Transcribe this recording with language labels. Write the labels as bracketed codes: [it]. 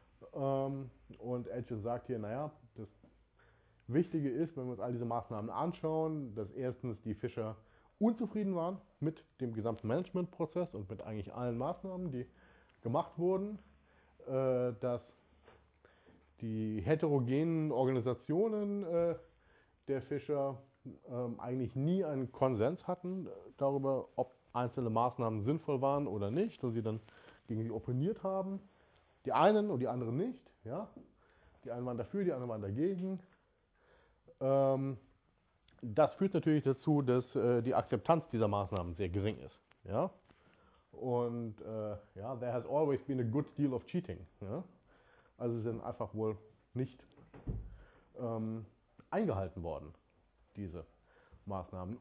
[de] Und Edgen sagt hier, naja, das Wichtige ist, wenn wir uns all diese Maßnahmen anschauen, dass erstens die Fischer unzufrieden waren mit dem gesamten Managementprozess und mit eigentlich allen Maßnahmen, die gemacht wurden, dass die heterogenen Organisationen der Fischer eigentlich nie einen Konsens hatten darüber, ob einzelne Maßnahmen sinnvoll waren oder nicht, und sie dann gegen sie opponiert haben. Die einen und die anderen nicht. Ja? Die einen waren dafür, die anderen waren dagegen. Das führt natürlich dazu, dass die Akzeptanz dieser Maßnahmen sehr gering ist. Ja? Und ja, [en] there has always been a good deal of cheating. [de] Ja? Also sind einfach wohl nicht eingehalten worden, diese Maßnahmen.